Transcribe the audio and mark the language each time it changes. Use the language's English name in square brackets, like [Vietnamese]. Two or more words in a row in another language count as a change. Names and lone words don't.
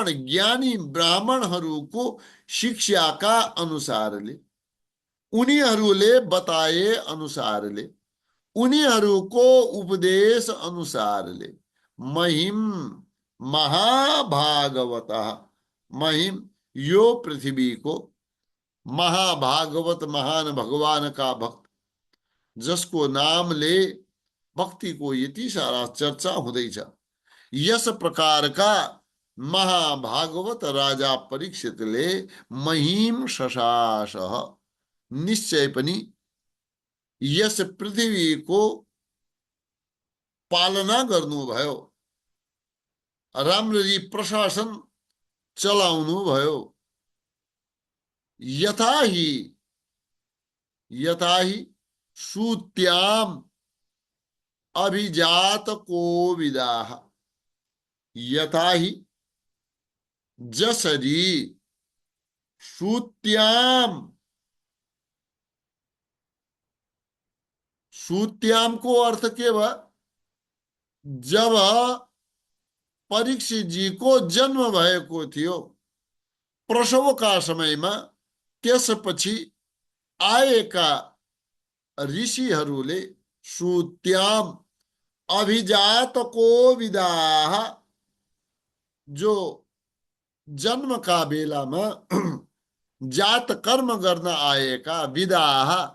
[Nepali] ज्ञानी ब्राह्मणहरूको शिक्षाका अनुसारले, उनीहरूले बताए अनुसारले, उनीहरूको उपदेश अनुसारले महिम महाभागवत, महिम यो पृथ्वी को, महाभागवत महान भगवान का भक्त जसको नामले भक्तिको यति सारा चर्चा हुँदैछ, यस प्रकारका महाभागवत राजा परीक्षितले [Sanskrit] महिम शशास, [Nepali] निश्चय पनि यस पृथ्वीको पालना गर्नुभयो, राम्ररी प्रशासन चलाउनुभयो। [Sanskrit] यथा ही सूत्याम अभिजात कोविदाः, यथा ही जसरी सूत्याम, [Nepali] सूत्याम को अर्थ के भयो, जब परीक्षित जी को जन्म भएको थियो प्रसवका समयमा, त्यसपछि आएका ऋषिहरूले [Sanskrit] सूत्याम अभिजात कोविदाः, [Nepali] जो जन्मका बेलामा जात कर्म गर्न आएका विदाः,